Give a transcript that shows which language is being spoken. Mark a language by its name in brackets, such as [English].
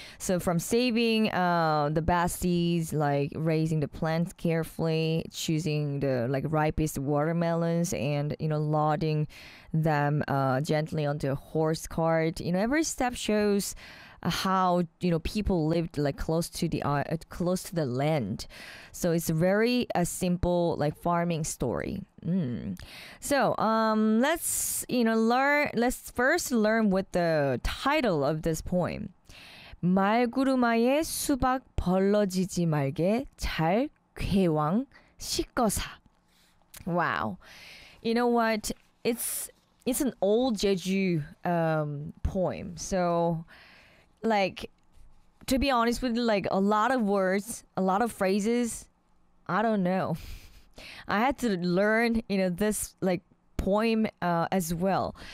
[English] So from saving the best seeds, like raising the plants carefully, choosing the like ripest watermelons and, you know, loading them gently onto a horse cart, you know, every step shows how, you know, people lived like close to the land. So it's very a simple like farming story. So let's first learn what the title of this poem. [Jejueo] 말구르마에 수박 벌러지지 말게 잘 괴왕 씻거사. [English] Wow, you know what, it's an old Jeju poem. So, like, to be honest with you, like, a lot of words, a lot of phrases, I don't know. I had to learn, you know, this, like, poem as well.